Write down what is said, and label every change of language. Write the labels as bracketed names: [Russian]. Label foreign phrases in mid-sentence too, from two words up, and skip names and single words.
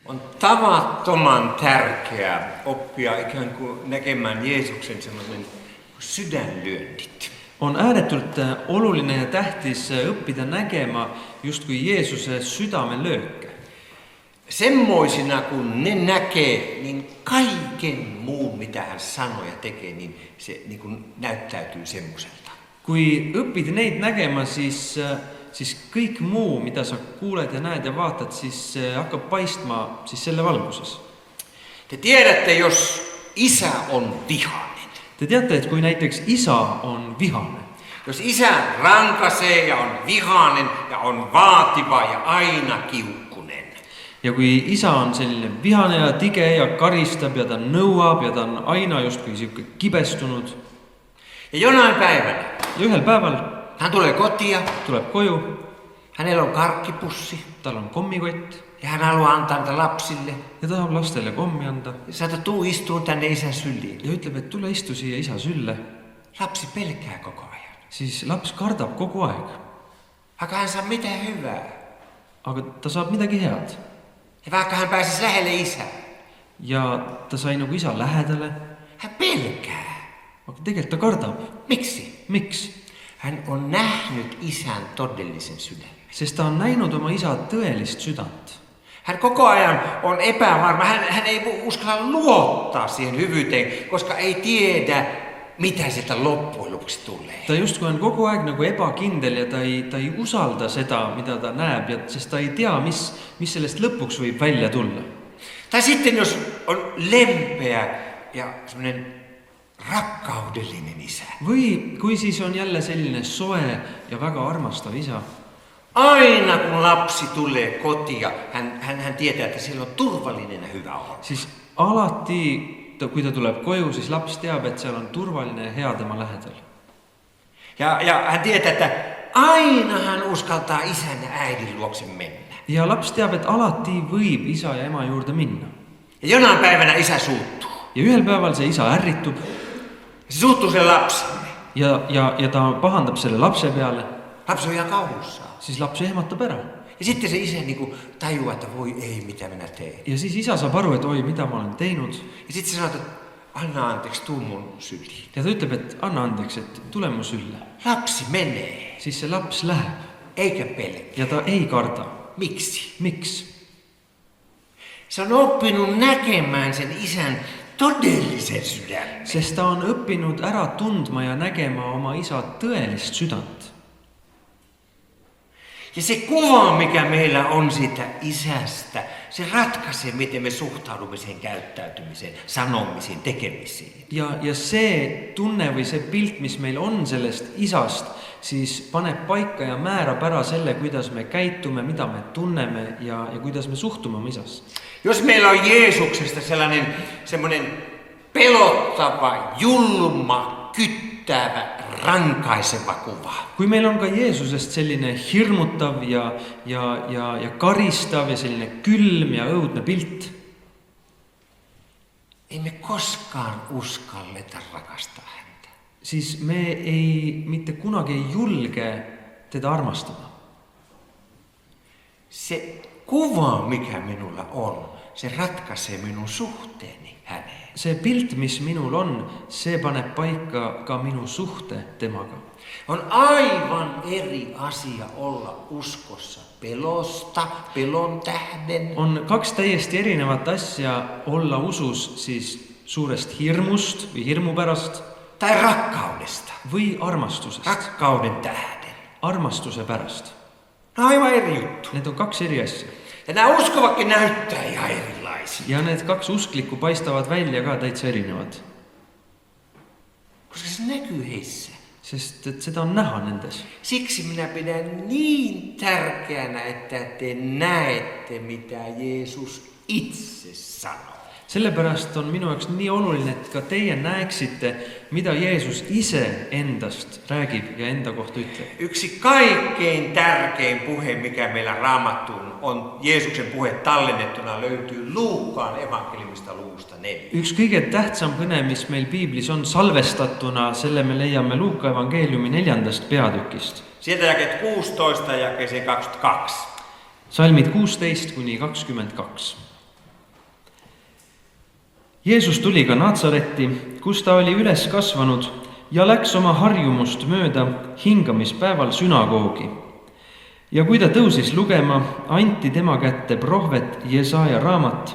[Finnish] On tavattoman tärkeää oppia ikään kuin näkemään Jeesuksen sellainen sydänlyönnit. [Estonian] On ääretult oluline ja tähtis õppida nägema justkui Jeesuse südamelööke. [Finnish] Semmoisina kun ne näkee, niin kaiken muun mitä hän sanoo ja tekee, niin se niin kuin näyttäytyy semmoiselta. [Estonian] Kui õppid neid nägema, siis kõik muu, mida sa kuuled ja näed ja vaatad, siis hakkab paistma siis selle valguses. [Finnish] Te tiedätte, jos isä on vihainen. [Estonian] Te teate, et kui näiteks isa on vihane, [Finnish] Jos isä rankasee ja on vihainen ja on vaativa ja aina kiukkunen. [Estonian] ja kui isa on selline vihane ja tige ja karistab ja ta nõuab ja ta on aina justkui siuke kibestunud. [Finnish] Ja jonain päivänä [Estonian] Ja ühel päeval [Finnish] hän tulee kotia, [Estonian] tuleb koju, [Finnish] hänellä on karkkipussi [Estonian] tal on kommikott [Finnish] ja hän haluaa antaa niitä lapsille. [Estonian] ja tahab lastele kommi anda [Finnish] Ja saata tuu istuu tänne isän syliin. [Estonian] ja ütleb, et tule istu siia isa sülle, [Finnish] Lapsi pelkää koko ajan. [Estonian] siis laps kardab kogu aeg. [Finnish] Vaikka hän saa mitä hyvää. [Estonian] Aga ta saab midagi head. [Finnish] Ja vaikka hän pääsisi lähelle isää. [Estonian] Ja ta sai nagu isa lähedale, [Finnish] Hän pelkää. [Estonian] aga tegelikult ta kardab. [Finnish] Miksi? [Estonian] Miks? [Finnish] Hän on nähnyt isän todellisen sydämen. [Estonian] Sest ta on näinud oma isa tõelist südant. [Finnish] Hän koko ajan on epävarma. Hän ei uskalla luottaa siihen hyvyyteen, koska ei tiedä, mitä sieltä loppujen lopuksi tulee. [Estonian] Ta justkui on kogu aeg nagu ebakindel ja ta ei usalda seda, mida ta näeb, ja sest ta ei tea, mis sellest lõpuks võib välja tulla. [Finnish] Tai sitten jos on lempeä ja semmoinen rakkaudellinen isä. [Estonian] Või kui siis on jälle selline soe ja väga armastav isa. [Finnish] Aina kun lapsi tulee kotia, hän tietää, että siellä on turvallinen ja hyvä olla. [Estonian] Siis alati, kui ta tuleb koju, siis laps teab, et seal on turvaline ja hea tema lähedal. [Finnish] Ja hän tietää, että aina hän uskaltaa isän ja äidin luokse mennä. [Estonian] Ja laps teab, et alati võib isa ja ema juurde minna. [Finnish] Ja jonain päivänä isä suuttuu. [Estonian] Ja ühel päeval see isa ärritub [Finnish] Se suuttuu sen lapselle. [Estonian] ja ta pahandab selle lapse peale, [Finnish] Lapsi on ihan kauhussaan. [Estonian] siis laps ehmatab ära. [Finnish] Ja sitten se isä niinku tajuaa, että voi ei, mitä minä teen. [Estonian] Ja siis isa saab aru, et oi, mida ma olen teinud. [Finnish] Ja sitten se sanoo, että anna anteeksi, tuu mun syliin. [Estonian] Ja ta ütleb, et anna andeks, et tule mu sülle. [Finnish] Lapsi menee, [Estonian] Siis see laps läheb [Finnish] eikä pelkää. [Estonian] ja ta ei karda. [Finnish] Miksi? [Estonian] Miks? [Finnish] Se on oppinut näkemään sen isän todellisen sydämen. [Estonian] Sest ta on õppinud ära tundma ja nägema oma isa tõelist südant. [Finnish] Ja se kuva, mikä meillä on siitä isästä, se ratkaisee, miten me suhtaudumme sen käyttäytymiseen, sanomisiin, tekemisiin. [Estonian] Ja see tunne või see pilt, mis meil on sellest isast, siis paneb paika ja määrab ära selle, kuidas me käitume, mida me tunneme ja kuidas me suhtume oma isast. [Finnish] Jos meillä on Jeesuksesta semmoinen pelottava, julma, kyttävä, rankaiseva kuva. [Estonian] Kui meil on ka Jeesusest selline hirmutav ja karistav ja selline külm ja õudne pilt, [Finnish] Ei me koskaan uskalleta rakastaa häntä. [Estonian] siis me mitte kunagi ei julge teda armastada. [Finnish] Se kuva, mikä minulla on, se ratkaisee minun suhteeni häneen. [Estonian] See pilt, mis minul on, see paneb paika ka minu suhte temaga. [Finnish] On aivan eri asia olla uskossa pelosta, pelon tähden. [Estonian] On kaks täiesti erinevat asja olla usus siis suurest hirmust või hirmu pärast [Finnish] Tai rakkaudesta. [Estonian] või armastusest, [Finnish] Rakkauden tähden. [Estonian] armastuse pärast. [Finnish] No aivan eri juttu. [Estonian] Need on kaks eri asja. [Finnish] Ja nämä uskovatkin näyttää ihan erilaisia. [Estonian] Ja need kaks usklikku paistavad välja ka täitsa erinevad. [Finnish] Koska se näkyy heissä. [Estonian] Sest et seda on näha nendes. [Finnish] Siksi minä pidän niin tärkeänä, että te näette, mitä Jeesus itse sanoo. [Estonian] Sellepärast on minu jaoks nii oluline, et ka teie näeksite, mida Jeesus ise endast räägib ja enda kohta ütleb. [Finnish] Yksi kaikkein tärkein puhe, mikä meillä Raamattuun on, Jeesuksen puhe tallennettuna, löytyy Luukkaan evankeliumista luvusta 4. [Estonian] Üks kõige tähtsam kõne, mis meil piiblis on salvestatuna, selle me leiame Luuka evangeeliumi 4. peatükist. [Finnish] Sieltä jakeet 16 ja jakeeseen 22. [Estonian] Salmid 16-22. Jeesus tuli ka Natsaretti, kus ta oli üles kasvanud ja läks oma harjumust mööda hingamispäeval sünagoogi. Ja kui ta tõusis lugema, anti tema kätte prohvet Jesaja raamat.